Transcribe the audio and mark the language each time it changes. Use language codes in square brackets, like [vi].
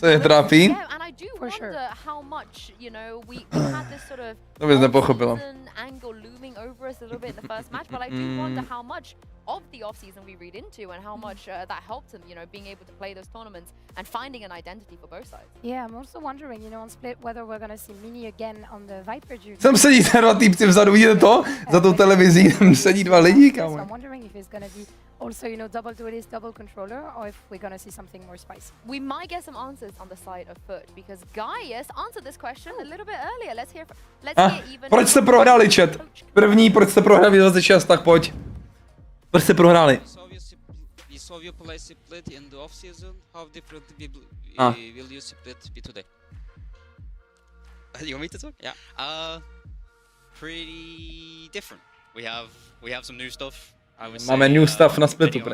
[en] Yeah, and I do wonder how much, you know, we had this sort of angle looming over us a little bit in the first match, but I do wonder how much of the off-season we read into and how much that helped him, you know, being able to play those tournaments and finding an identity for both sides. Yeah, I'm also wondering, you know, on split whether we're going to see Minny again on the Viper duty. [cs] Tam sedí 2 týpci vzadu, vidíte to? Za tou televizí tam sedí 2 lidi, kámo. [en] So I'm wondering if it's going to be also, you know, double duelist, double controller, or if we're going to see something more spicy. We might get some answers on the side of FUT, because Gaius answered this question a little bit earlier. Let's hear even. [cs] Proč jste prohráli, chat? První, proč jste prohráli 26, tak pojď. Proč jste prohráli? [en] We saw you play split in the off season. How different will you split be today? You want me to talk? Yeah. Pretty different. We have some new stuff. [cs] Máme [en] new stuff [cs] na splitu.